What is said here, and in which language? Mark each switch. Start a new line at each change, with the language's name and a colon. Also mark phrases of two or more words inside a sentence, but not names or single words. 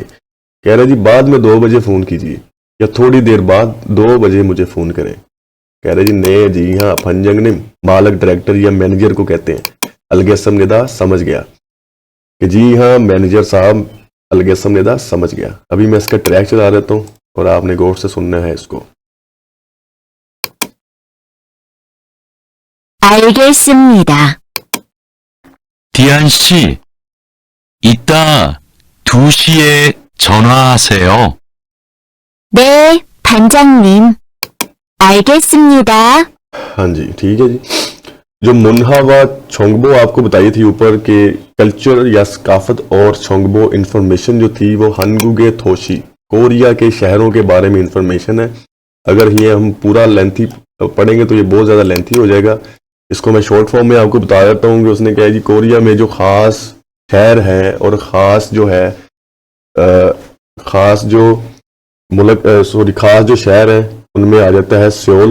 Hindi: कह रहे जी बाद में 2 बजे फोन कीजिए या थोड़ी देर बाद 2 बजे मुझे फोन करें। कह रहे जी ने जी हाँ फंजंग ने मालक डायरेक्टर या मैनेजर को कहते हैं।
Korean: 알겠습니다
Hindi: समझ गया, कि जी हाँ मैनेजर साहब
Korean: 알겠습니다
Hindi: समझ गया। अभी मैं इसका ट्रैक चला देता हूँ और आपने गौर से सुनना है इसको।
Korean: 알겠습니다. 디안 씨, 이따 2시에 전화하세요. 네, 반장님. 알겠습니다.
Hindi: हाँ जी ठीक है जी। जो
Korean: 문화와 정보
Hindi: आपको बताई थी ऊपर के कल्चर या सकाफत और छोंगबो इंफॉर्मेशन जो थी वो
Korean: 한국의 도시,
Hindi: कोरिया के शहरों के बारे में इंफॉर्मेशन है। अगर ये हम पूरा लेंथी पढ़ेंगे तो ये बहुत ज़्यादा लेंथी हो जाएगा, इसको मैं
English: short form
Hindi: में आपको बता देता हूँ कि उसने कहा जी कोरिया में जो ख़ास शहर है और ख़ास जो है ख़ास जो मुल्क ख़ास जो शहर है उनमें आ जाता है सियोल।